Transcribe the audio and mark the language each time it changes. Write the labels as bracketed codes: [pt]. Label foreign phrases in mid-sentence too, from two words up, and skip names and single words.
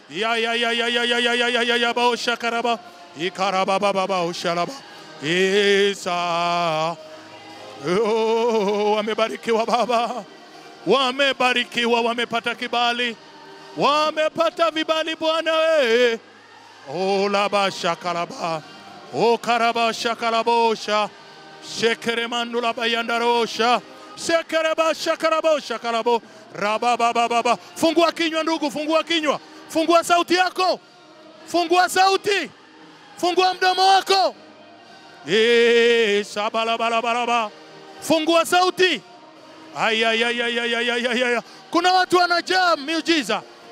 [sw] Ya baosha karaba. Ikaraba baba ushalaba. Isa. Wamebarikiwa Baba. Wamebarikiwa, wamepata kibali. Wamepata vibali Bwana wewe. Laba shakalaba. Karaba shakalabosha. Shekeremandula bayandarosha. Sekereba shakalabosha kalabo. Rababa. Fungua kinywa ndugu, fungua kinywa. Fungua sauti yako. Fungua sauti. Fungua mdomo wako. Sabalabalaba. Fungua sauti. Kuna watu wanajaa miujiza.